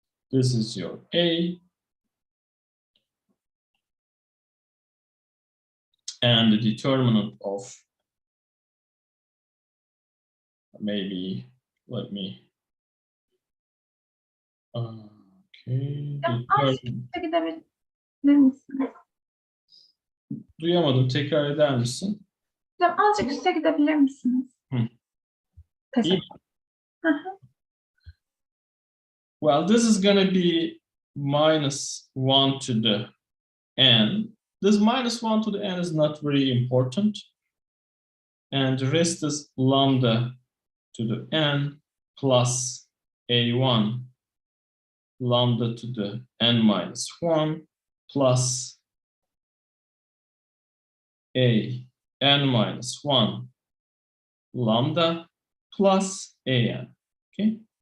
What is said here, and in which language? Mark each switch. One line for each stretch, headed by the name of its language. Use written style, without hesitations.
English: This is your A. And the determinant of, maybe, let me, okay.
Turkish: Azıcık gidebilir misiniz? Duyamadım, tekrar eder misin? Hocam azıcık üste gidebilir misiniz? İyi. Teşekkür.
English: Well, this is going to be minus 1 to the n. This minus 1 to the n is not very important. And the rest is lambda to the n plus a1 lambda to the n minus 1 plus a n minus 1 lambda plus an. Okay.